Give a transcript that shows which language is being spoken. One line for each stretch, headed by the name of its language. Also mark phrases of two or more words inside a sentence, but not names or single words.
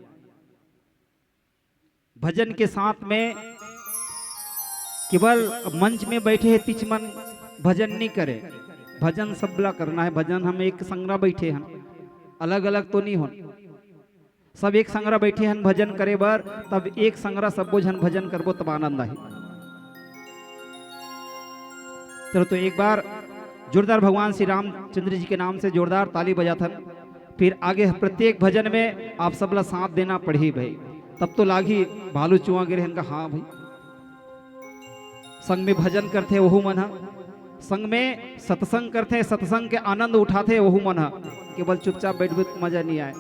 Chhattisgarhi: भजन के साथ में केवल मंच में बैठे हैं तिच मन भजन नहीं करे, भजन सबला करना है। भजन हम एक संगरा बैठे हैं, अलग अलग तो नहीं हो, सब एक संगरा बैठे हैं भजन करे बर, तब एक संगरा सबो जन भजन करबो तब आनंद आई। चलो तो एक बार जोरदार भगवान श्री रामचंद्र जी के नाम से जोरदार ताली बजाथन, फिर आगे प्रत्येक भजन में आप सबला साथ देना पड़ी भाई। तब तो लागी भालू चुआ गिरे का हाँ भाई संग में भजन करते वहु मन, संग में सत्संग करते सत्संग के आनंद उठाते वहु मन, केवल चुपचाप बैठ मजा नहीं आए।